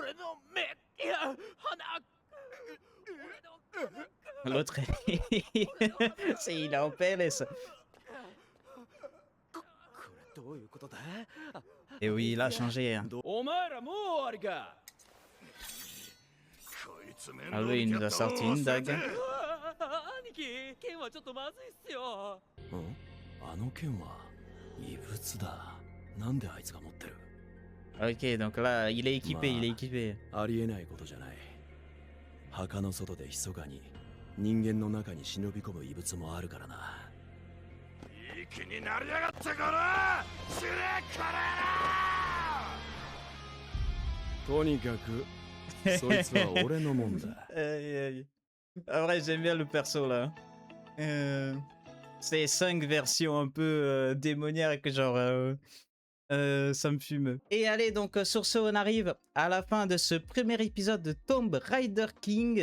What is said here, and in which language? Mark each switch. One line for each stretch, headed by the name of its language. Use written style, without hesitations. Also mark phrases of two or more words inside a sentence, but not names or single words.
French: L'autre, il est en PLS. Et oui, il a changé. Hein. Ah lui, il nous a sorti une dague.
Japanese: 兄貴、剣はちょっとまずいっすよ。あの剣は異物だ。なんであいつが持ってる？
French: Ok, donc là, il est équipé, il est équipé.
Japanese: ありえないことじゃない。墓の外で密かに人間の中に忍び込む異物もあるからな。いい気になりやがってから死ねからとにかくそいつは俺のもんだ。
French: En vrai, j'aime bien le perso là. C'est 5 versions un peu démoniaques, genre ça me fume. Et allez, donc sur ce, on arrive à la fin de ce premier épisode de Tomb Raider King.